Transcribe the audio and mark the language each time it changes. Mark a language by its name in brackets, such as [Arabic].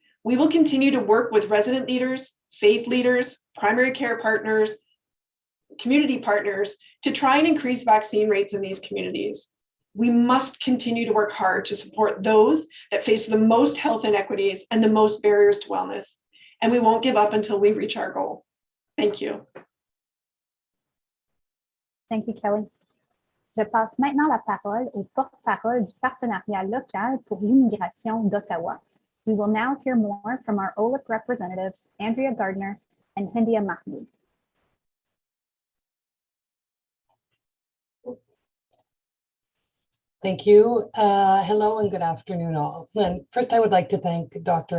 [English] We will continue to work with resident leaders, faith leaders, primary care partners, community partners to try and increase vaccine rates in these communities. We must continue to work hard to support those that face the most health inequities and the most barriers to wellness. And we won't give up until we reach our goal. Thank you. Thank you, Kelly. [French] Je passe maintenant la parole au porte-parole du partenariat local pour l'immigration d'Ottawa. [English] We will now hear more from our OLIP representatives, Andrea Gardner and Hindia Mahmood. Thank you. Hello and good afternoon all. And first, I would like to thank Dr.